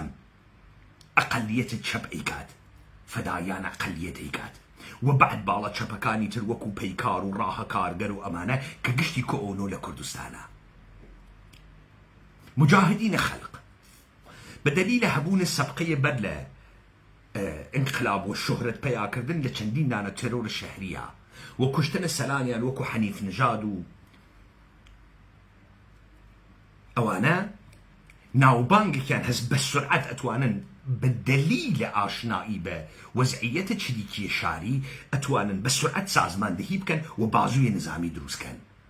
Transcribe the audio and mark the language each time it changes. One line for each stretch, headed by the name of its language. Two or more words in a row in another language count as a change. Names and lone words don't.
Central Kurdish: ئەقەلیەت چەپ ئەیکات، فەدایان ئەقەلیەت ئەیکات، و بعد باڵە چەپەکانی تر وەکو پەیکار و ڕاهە کارگەر و ئەمانە کە گشتی کۆئۆنۆ لە کوردستانە. مجاهدینە خەلق بەدەلیلە هەبوونە سەبقەیە بەر لە انقلاب و شهرت پەیاکردن لە چەندین دانە تەرۆر شەهریە و کوشتنە سەلانیان وەکو حەنیف نژاد و ئەوانە ناوبانگێکیان هەست بە سورعەت ئەتوانن بەدەلیلە ئاشنایی بە وەزعیەتە چریکی شاری ئەتوانن بە سورعەت سازماندەهی بکەن و بازووی نظامی دروستکەن.